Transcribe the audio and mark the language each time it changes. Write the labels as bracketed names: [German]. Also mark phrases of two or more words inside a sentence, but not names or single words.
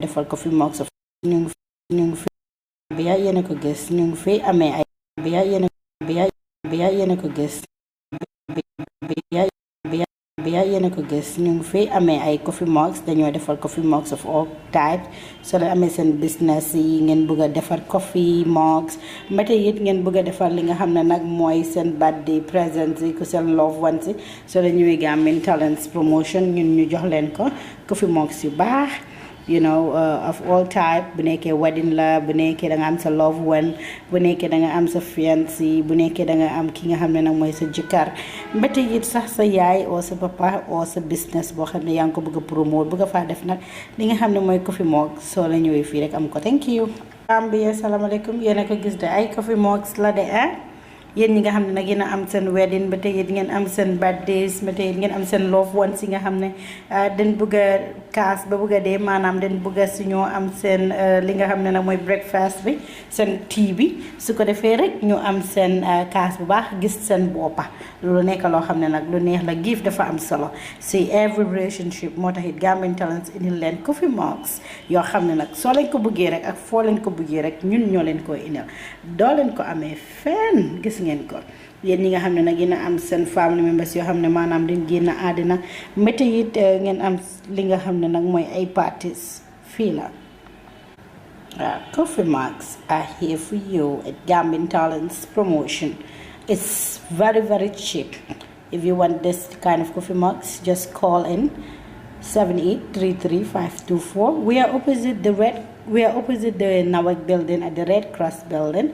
[Wolof] defal [English] coffee mugs of [Wolof] ñu ngi fi biya yéen a ko gis ñu ngi fi amee ay biya yéen a ko gis biya yéen a ko gis ñu ngi fi amee ay [English] coffee mugs [Wolof] dañoo defal [English] coffee mugs of all types [Wolof] soo leen amee seen business yi ngeen bëgg a defar [English] coffee mugs [Wolof] mbate it ngeen bëgg a defar li nga xam ne nag mooy seen [English] birthday presents [Wolof] yi ku seen [English] love ones [Wolof] yi soo leen ñëwee Gambian Talents promotion ñun ñu jox leen ko coffee mugs yu baax [English] you know of all type [Wolof] bu nekkee wedding la bu nekkee da nga am sa [English] love one [Wolof] bu nekkee da nga am sa fiancé bu nekkee da nga am ki nga xam ne nag mooy sa jëkkër mbete it sax sa yaay oo sa papa oo sa business boo xam ne yaa ngi ko bëgg a promote bëgg a faa def nag li nga xam ne mooy [English] coffee mug [Wolof] soo la ñëwee fii rek am ko [English] thank you [Wolof] Gambia salaamaaleykum yéen a ko gis de ay coffee mugs la de yéen ñi nga xam ne nag yéen a am seen wedding ba tey it ngeen am seen birthdays ba tey it ngeen am seen [English] love ones [Wolof] yi nga xam ne dañ bëgg a kaas ba bëgg a dee maanaam dañ bëgg a si ñoo am seen li nga xam ne nag mooy breakfast bi seen tea bi su ko defee rek ñu am seen kaas bu baax gis seen boppa loolu nekk loo xam ne nag lu neex la gift dafa am solo si [English] every relationship [Wolof] moo tax it Gambian Talents indil leen [English] coffee mugs [Wolof] yoo xam ne nag soo leen ko bëggee rek ak foo leen ko bëggee rek ñun ñoo leen koy indil doo leen ko amee fenn gis ngeen ko yéen ñi nga xam ne nag yéen a am seen [English] family members [Wolof] yoo xam ne maanaam dañ génn àddina métti it ngeen am li nga xam ne nag mooy ay parties fii la [English] coffee mugs are here for you at Gambian Talents promotion. It's very, very cheap. If you want this kind of coffee mugs, just call in 7833-524. We are opposite the Nawak building at the Red Cross building.